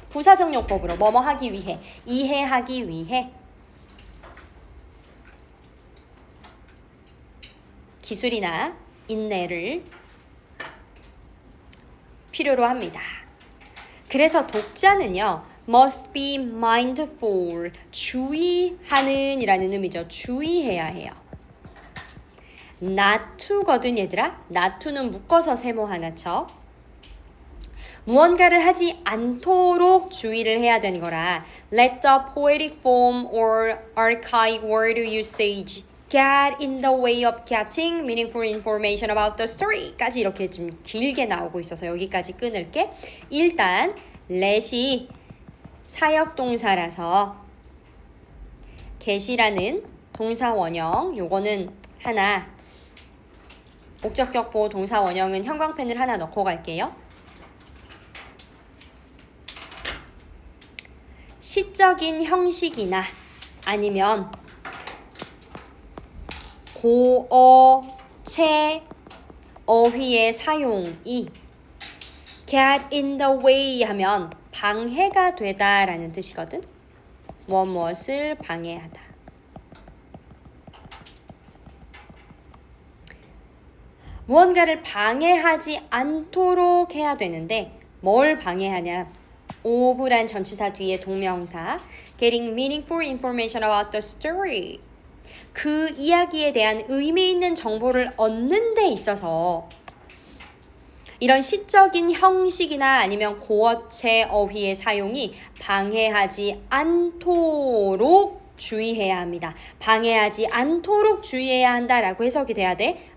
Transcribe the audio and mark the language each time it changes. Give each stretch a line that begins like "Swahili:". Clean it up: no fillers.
Korean: 부사적 용법으로 뭐뭐 하기 위해, 이해하기 위해 기술이나 인내를 필요로 합니다. 그래서 독자는요,
English: must be mindful,
Korean: 주의하는 이라는 의미죠. 주의해야 해요. not to거든 얘들아. not to는 묶어서 세모 하나 쳐. 무언가를 하지 않도록 주의를 해야 되는 거라
English: let the poetic form or archaic word usage get in the way of getting meaningful information about the story
Korean: 까지 이렇게 좀 길게 나오고 있어서 여기까지 끊을게. 일단 let이 사역동사라서 get이라는 동사 원형 요거는 하나 목적격 보호 동사 원형은 형광펜을 하나 넣고 갈게요. 시적인 형식이나 아니면 고어, 채, 어휘의 사용이
English: get in the way
Korean: 하면 방해가 되다라는 뜻이거든. 무엇을 방해하다. 무언가를 방해하지 않도록 해야 되는데 뭘 방해하냐?
English: of
Korean: 란 전치사 뒤에 동명사
English: getting meaningful information about the story.
Korean: 그 이야기에 대한 의미 있는 정보를 얻는 데 있어서 이런 시적인 형식이나 아니면 고어체 어휘의 사용이 방해하지 않도록 주의해야 합니다. 방해하지 않도록 주의해야 한다라고 해석이 돼야 돼.